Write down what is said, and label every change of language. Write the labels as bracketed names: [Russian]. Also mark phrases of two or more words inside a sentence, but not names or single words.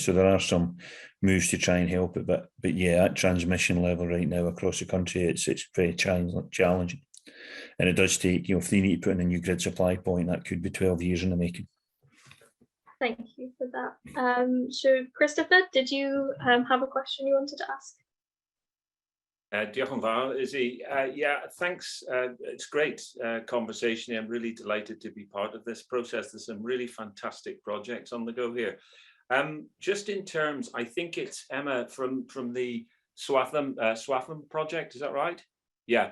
[English] So there are some moves to try and help it, but yeah, at transmission level right now across the country, it's very challenging. And it does take, you know, if they need to put in a new grid supply point, that could be 12 years in the making. Thank you for that. So Christopher, did you have a question you wanted to ask? [Welsh] Diolch yn fawr, Izzy. [English] Yeah, thanks. It's great conversation. I'm really delighted to be part of this process. There's some really fantastic projects on the go here. Just in terms, I think it's Emma from the Swaffham project. Is that right? Yeah.